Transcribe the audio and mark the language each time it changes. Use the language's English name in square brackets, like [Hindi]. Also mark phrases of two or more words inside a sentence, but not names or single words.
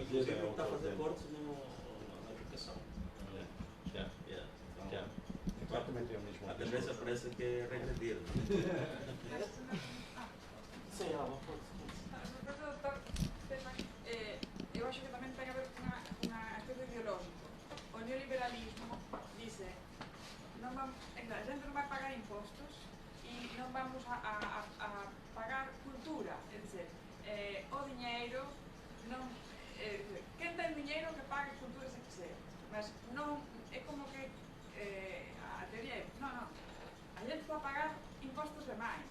[Portuguese] Inclusive está a fazer cortes na educação. Já. Exatamente o mesmo. A tendência parece que é regredir. Sim, [Galician] eu acho que tamén ten a ver con unha aspecto ideológico. O neoliberalismo dice a gente non vai pagar impostos e non vamos a pagar cultura, é dizer, o diñeiro non quen ten diñeiro que pague cultura se quiser, mas non é como que a teoría é non, a gente vai pagar impostos demais.